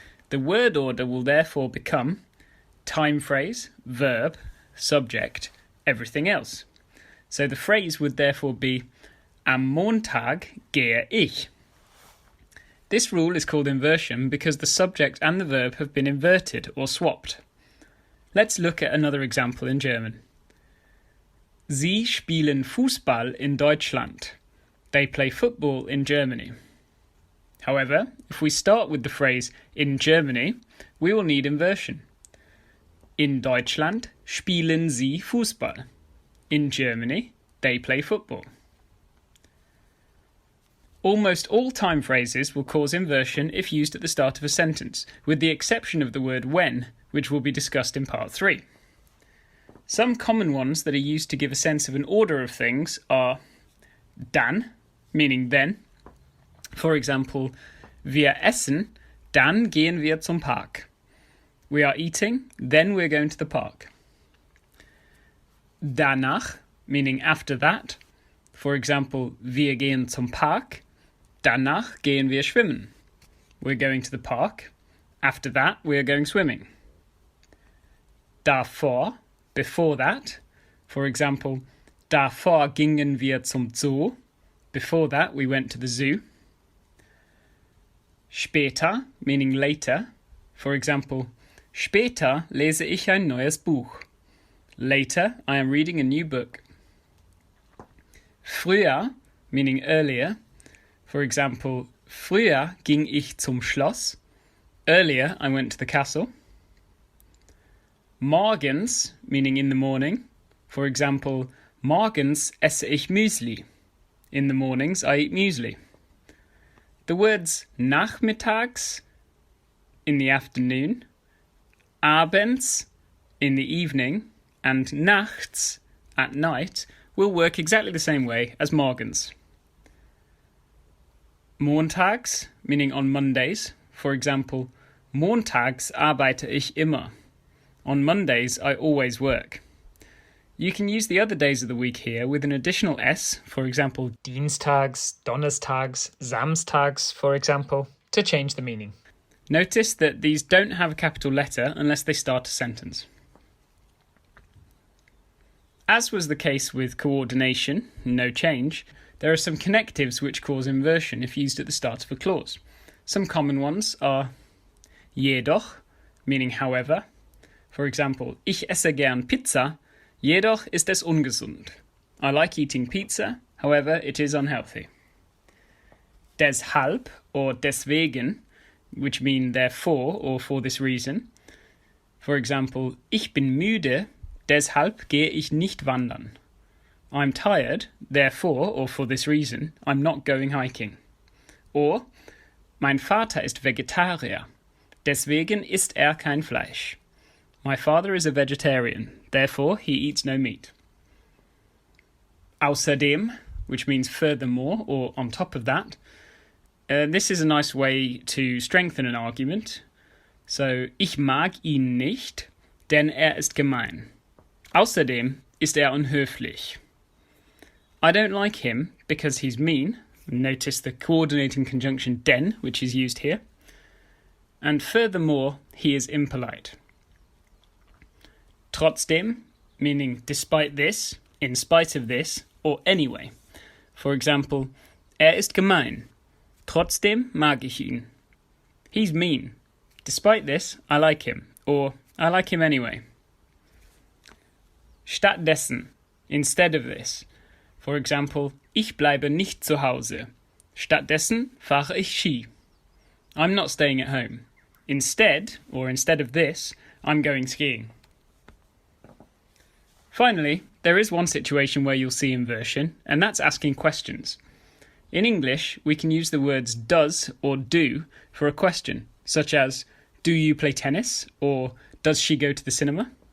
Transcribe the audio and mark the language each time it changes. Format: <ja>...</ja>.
<en>The word order will therefore become time phrase, verb, subject, everything else. So the phrase would therefore be</en> <de>Am Montag gehe ich.</de> <en>This rule is called inversion because the subject and the verb have been inverted or swapped. Let's look at another example in German.</en> <de>Sie spielen Fußball in Deutschland.</de> <en>They play football in Germany. However, if we start with the phrase in Germany, we will need inversion.</en> <de>In Deutschland spielen sie Fußball.</de> <en>In Germany, they play football. Almost all time phrases will cause inversion if used at the start of a sentence, with the exception of the word when, which will be discussed in part 3. Some common ones that are used to give a sense of an order of things are dann, meaning then. For example,</en> <de>wir essen, dann gehen wir zum Park.</de> <en>We are eating, then we're going to the park. Danach, meaning after that. For example,</en> <de>wir gehen zum Park, danach gehen wir schwimmen.</de> <en>We're going to the park. After that, we're going swimming. Davor, before that. For example,</en> <de>davor gingen wir zum Zoo.</de> <en>Before that, we went to the zoo. Später, meaning later. For example,</en> <de>später lese ich ein neues Buch.</de> <en>Later, I am reading a new book. Früher, meaning earlier. For example,</en> <de>früher ging ich zum Schloss.</de> <en>Earlier, I went to the castle. Morgens, meaning in the morning. For example,</en> <de>morgens esse ich Müsli.</de> <en>In the mornings, I eat muesli. The words nachmittags, in the afternoon, abends, in the evening, and nachts, at night, will work exactly the same way as morgens. Montags, meaning on Mondays. For example,</en> <de>montags arbeite ich immer.</de> <en>On Mondays, I always work. You can use the other days of the week here with an additional S, for example, Dienstags, Donnerstags, Samstags, for example, to change the meaning. Notice that these don't have a capital letter unless they start a sentence. As was the case with coordination, no change, there are some connectives which cause inversion if used at the start of a clause. Some common ones are jedoch, meaning however. For example,</en> <de>ich esse gern Pizza, jedoch ist es ungesund.</de> <en>I like eating pizza, however, it is unhealthy. Deshalb or deswegen, which mean therefore or for this reason. For example,</en> <de>ich bin müde, deshalb gehe ich nicht wandern.</de> <en>I'm tired, therefore or for this reason, I'm not going hiking.</en> <de>Or, mein Vater ist Vegetarier, deswegen isst er kein Fleisch.</de> <en>My father is a vegetarian, therefore he eats no meat. Außerdem, which means furthermore or on top of that. This is a nice way to strengthen an argument.</en> <de>So, ich mag ihn nicht, denn er ist gemein. Außerdem ist er unhöflich.</de> <en>I don't like him because he's mean. Notice the coordinating conjunction den, which is used here. And furthermore, he is impolite. Trotzdem, meaning despite this, in spite of this, or anyway. For example,</en> <de>er ist gemein. Trotzdem mag ich ihn.</de> <en>He's mean. Despite this, I like him. Or, I like him anyway. Stattdessen, instead of this. For example,</en> <de>ich bleibe nicht zu Hause. Stattdessen fahre ich Ski.</de> <en>I'm not staying at home. Instead, or instead of this, I'm going skiing. Finally, there is one situation where you'll see inversion, and that's asking questions. In English, we can use the words does or do for a question, such as, do you play tennis? Or, does she go to the cinema?</en>